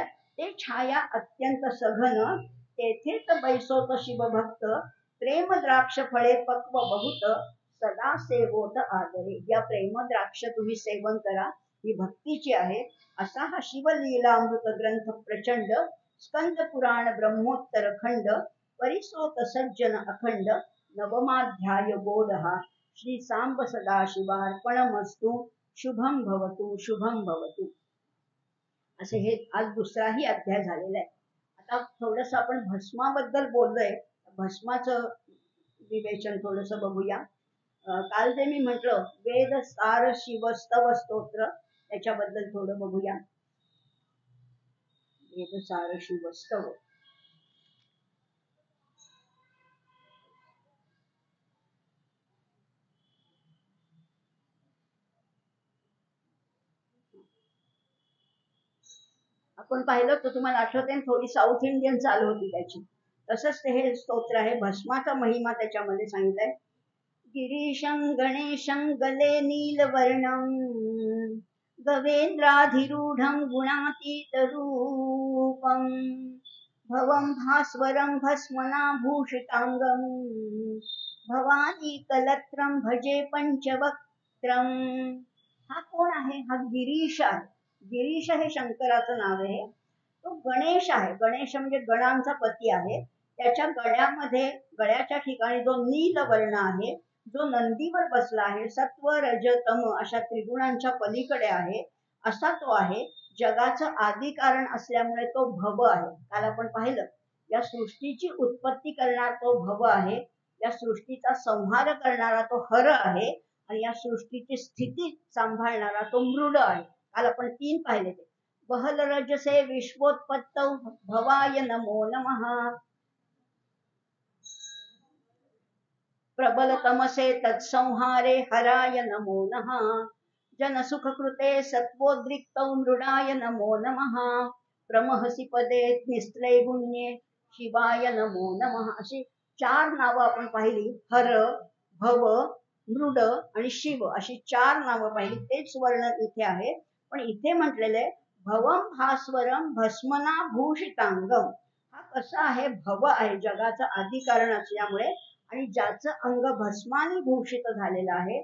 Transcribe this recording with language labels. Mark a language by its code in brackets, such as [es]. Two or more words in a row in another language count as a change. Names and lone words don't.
[mr] ते छाया अत्यंत सघन, तेथेच बैसोत शिवभक्त, प्रेम द्राक्ष फळे पक्व बहुत, सदा सेवोत आदरे. या प्रेम द्राक्ष तुम्ही सेवन करा, ही भक्तीची आहे. असा हा शिवलीलामृत ग्रंथ प्रचंड, स्कंद पुराण ब्रह्मोत्तर खंड, परिसोत सज्जन अखंड, नवमाध्याय गोड हा. [sa] श्री सांब सदाशिवार्पणमस्तु. शुभम भवतु, शुभम भवतु. [mr] असे हे आज दुसराही अध्याय झालेला आहे. आता थोडस आपण भस्माबद्दल बोललोय, भस्माचं विवेचन थोडस बघूया. काल जे मी म्हटलं वेद सार शिवस्तव स्तोत्र, त्याच्याबद्दल थोडं बघूया. वेद सार शिवस्तव. आपण पाहिलं तर तुम्हाला आठवते, थोडी [en] South Indian [mr] चालू होती त्याची. तसंच ते हे स्तोत्र आहे. भस्माचा महिमा त्याच्यामध्ये सांगितलाय. [sa] गिरीशं गणेशं गले नीलवर्णं, गवेन्द्राधिरूढं गुणातीतरूपं, भवं भास्वरं भस्मनाभूषितांगं, भवानी कलत्रं भजे पंचवक्त्रं. [mr] हा कोण आहे? हा गिरीश आहे. गिरीश हे शंकराचं नाव आहे. तो गणेश आहे. गणेश म्हणजे गणांचा पती आहे. त्याच्या गळ्यामध्ये, गळ्याच्या ठिकाणी जो नील वर्ण आहे, जो नंदीवर बसला आहे, सत्व रज तम अशा त्रिगुणांच्या पलीकडे आहे, असा तो आहे. जगाचं आदी कारण असल्यामुळे तो भव आहे. काल आपण पाहिलं, या सृष्टीची उत्पत्ती करणारा तो भव आहे. या सृष्टीचा संहार करणारा तो हर आहे आणि या सृष्टीची स्थिती सांभाळणारा तो मृड आहे. काल आपण 3 पाहिले ते. [sa] बहल रजसे विश्वोत्पत्तौ भवाय नमो नमः, प्रबल तमसे तत्संहारे हराय नमो नमः, जनसुख कृते सत्वोद्रिक्तौ मृडाय नमो नमः, प्रमहसी पदे निस्त्रै गुण्ये शिवाय नमो नमः. [mr] अशी 4 नावं आपण पाहिली. हर, भव, मृड आणि शिव अशी 4 नावं पाहिली. तेच वर्णन इथे आहे. पण इथे म्हटलेले [sa] भवम भास्वरम भस्मना भूषितांगम. [mr] हा कसा आहे? भव आहे, जगाचं आदी कारण असल्यामुळे, आणि ज्याचं अंग भस्माने भूषित झालेलं आहे.